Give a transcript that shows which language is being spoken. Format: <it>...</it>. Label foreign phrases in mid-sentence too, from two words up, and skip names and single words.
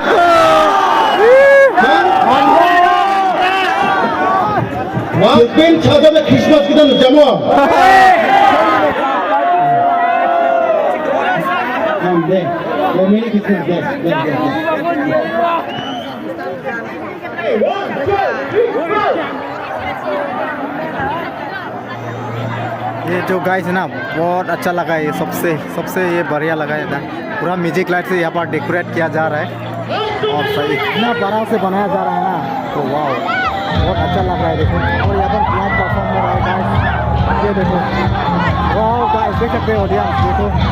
<ms>Waktu itu ada Christmas kita nak jamu. Deh, ini Christmas deh.</ms> <hi>ये जो गाइस है ना बहुत अच्छा लगा ये सबसे ये बढ़िया लगा था पूरा</hi> <en>music light</en> <hi>से यहाँ पर डेकोरेट किया जा रहा है और सही इतना बड़ा से बनाया जा रहा है ना तो वाह बहुत अच्छा लग रहा है देखो और यहाँ पर</hi> <en>plan perform</en> <hi>हो रहा है गाइस ये देखो वाह गाइस देख सकते हो ऑडियंस देखो</hi>